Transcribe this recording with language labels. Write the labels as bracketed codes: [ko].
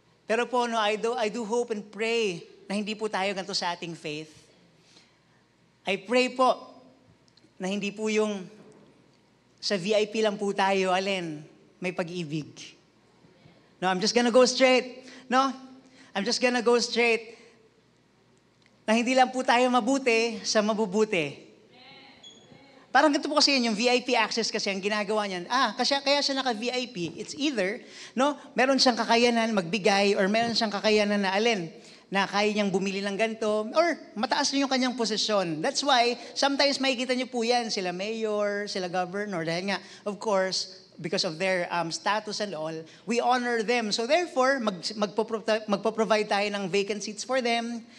[tl] Pero po, no, [en] I do hope and pray [tl] na hindi po tayo ganito sa ating faith. [en] I pray [tl] po na hindi po yung sa VIP lang po tayo, may pag-ibig. [en] No, I'm just gonna go straight. No? I'm just gonna go straight. [tl] Na hindi lang po tayo mabuti sa mabubuti. Parang ganito po kasi yun, yung VIP access kasi ang ginagawa niyan. Kaya siya naka-VIP. [en] It's either, [tl] no, meron siyang kakayanan magbigay or meron siyang kakayanan na kaya niyang bumili ng ganito or mataas na yung kanyang posisyon. [en] That's why, sometimes [tl] makikita niyo po yan, sila mayor, sila governor, dahil nga, [en] of course, because of their status and all, we honor them. So therefore, [tl] magpo-provide tayo ng [en] vacant seats for them.